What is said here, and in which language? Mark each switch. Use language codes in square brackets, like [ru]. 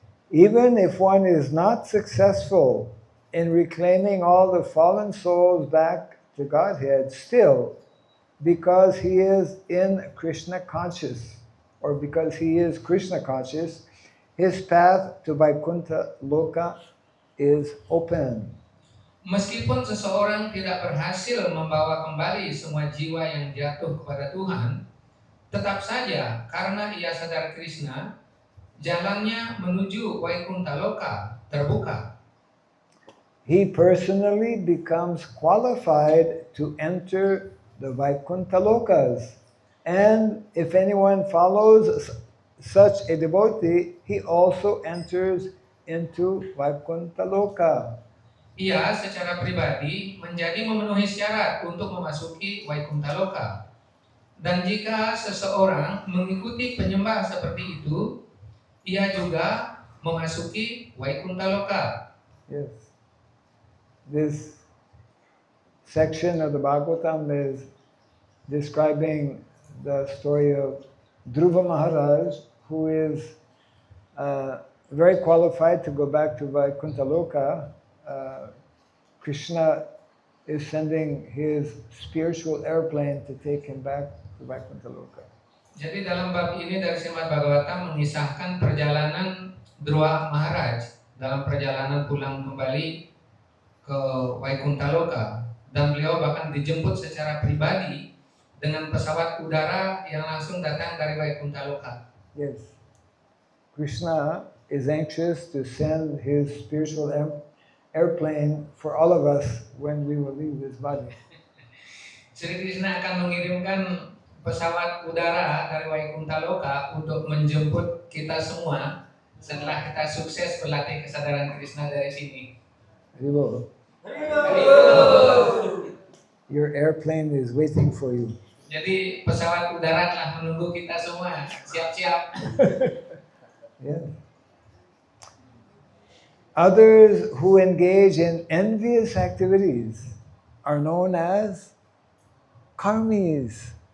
[en] Even if one is not successful in reclaiming all the fallen souls back to Godhead, still, because he is in Krishna conscious, or because he is Krishna conscious, his path to Vaikuntha Loka is open. [id] Meskipun seseorang tidak berhasil membawa kembali semua jiwa yang jatuh kepada Tuhan, tetap saja karena ia sadar Krishna, jalannya menuju Vaikuntha Loka terbuka. [en] He personally becomes qualified to enter the Vaikuntha Lokas. And if anyone follows such a devotee, he also enters into Vaikuntha Loka. [id] Ia secara pribadi menjadi memenuhi syarat untuk memasuki Vaikuntha Loka. Dan jika seseorang mengikuti penyembah seperti itu, ia juga memasuki Vaikuntha Loka. [en] Yes. This section of the Bhagavatam is describing the story of Dhruva Maharaj, who is very qualified to go back to Vaikuntha Loka. Krishna is sending his spiritual airplane to take him back to Vaikuntha Loka. [id] Jadi dalam bab ini dari Srimad Bhagavatam mengisahkan perjalanan Dhruva Maharaj dalam perjalanan pulang kembali ke Vaikuntha Loka, dan beliau bahkan dijemput secara pribadi dengan pesawat udara yang langsung datang dari Vaikuntha Loka. [en] Yes. Krishna is anxious to send his spiritual airplane for all of us when we will leave this body. [id] Sri Krishna akan mengirimkan pesawat udara dari Vaikuntha Loka untuk menjemput kita semua setelah kita sukses berlatih kesadaran Krishna dari sini. Haribo. [en] Your airplane is waiting for you. [id] Jadi pesawat udara telah menunggu kita semua. Siap-siap. [en] Yeah. Others who engage in envious activities are known as karmis.